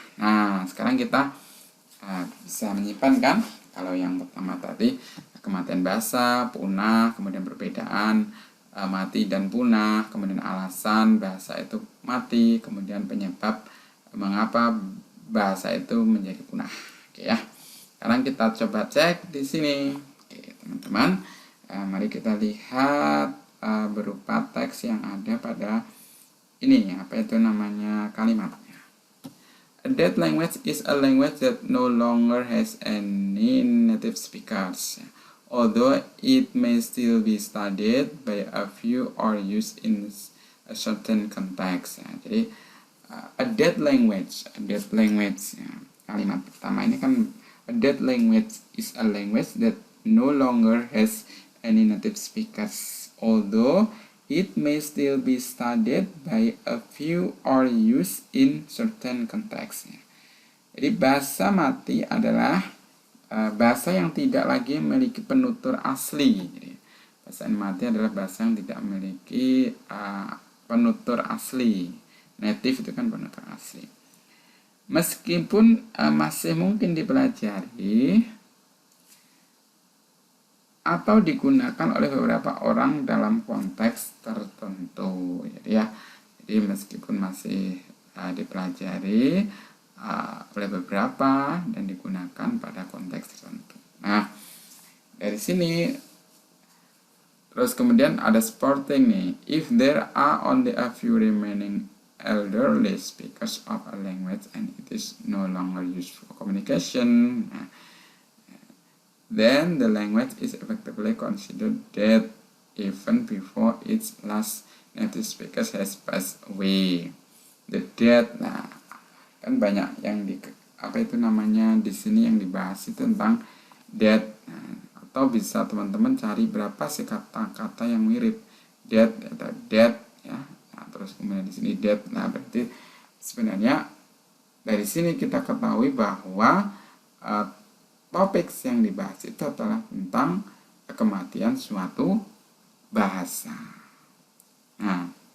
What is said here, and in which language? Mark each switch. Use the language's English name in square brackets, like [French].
[Indonesian] Nah, sekarang kita bisa menyimpan kan, kalau yang pertama tadi kematian bahasa, punah, kemudian perbedaan mati dan punah, kemudian alasan bahasa itu mati, kemudian penyebab mengapa bahasa itu menjadi punah. Oke ya. Sekarang kita coba cek di sini. Oke, teman-teman. Mari kita lihat berupa teks yang ada pada ini, apa itu namanya kalimatnya. [English] A dead language is a language that no longer has any native speakers, although it may still be studied by a few or used in a certain context. [Indonesian] Jadi [English] a dead language, [Indonesian] ya. Kalimat pertama ini kan, [English] a dead language is a language that no longer has any native speakers, although it may still be studied by a few or used in certain contexts. [Indonesian] Jadi bahasa mati adalah bahasa yang tidak lagi memiliki penutur asli. Jadi, bahasa mati adalah bahasa yang tidak memiliki penutur asli. Native itu kan penutur asli. Meskipun masih mungkin dipelajari atau digunakan oleh beberapa orang dalam konteks tertentu. Jadi meskipun masih dipelajari oleh beberapa dan digunakan pada konteks tertentu. Nah, dari sini terus kemudian ada supporting nih. [English] If there are only a few remaining elderly speakers of a language and it is no longer used for communication, then the language is effectively considered dead even before its last native speaker has passed away. The dead, [Indonesian] nah kan banyak yang di di sini yang dibahas itu tentang dead. Nah, atau bisa teman-teman cari berapa sih kata-kata yang mirip dead atau dead ya. Nah, terus kemudian di sini dead. Nah, berarti sebenarnya dari sini kita ketahui bahwa topik yang dibahas itu adalah tentang kematian suatu bahasa. Nah,